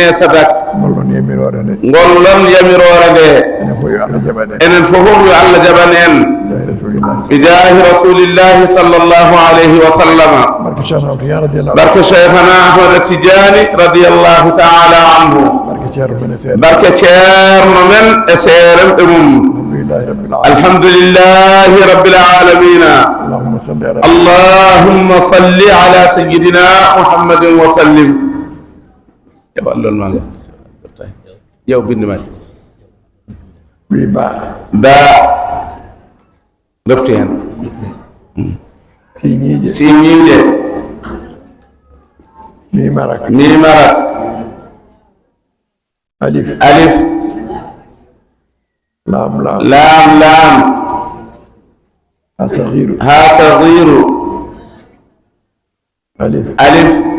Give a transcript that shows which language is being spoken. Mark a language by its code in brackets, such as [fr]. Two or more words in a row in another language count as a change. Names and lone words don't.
[ff] sadak ngollon yamirore nde enen fofof yo Allah jaɓan en [ar] بجاه رسول الله صلى الله عليه وسلم [ff] barke cheikhana Ahmad Tijani [ar] رضي الله تعالى عنه [ff] barke ceerno men e seerem ɓe mum [ar] الحمد لله رب العالمين اللهم صل على سيدنا محمد وسلم [ff] yow bindi ma ba lofti hen siñiije mimarak alif laam ha sagiru alif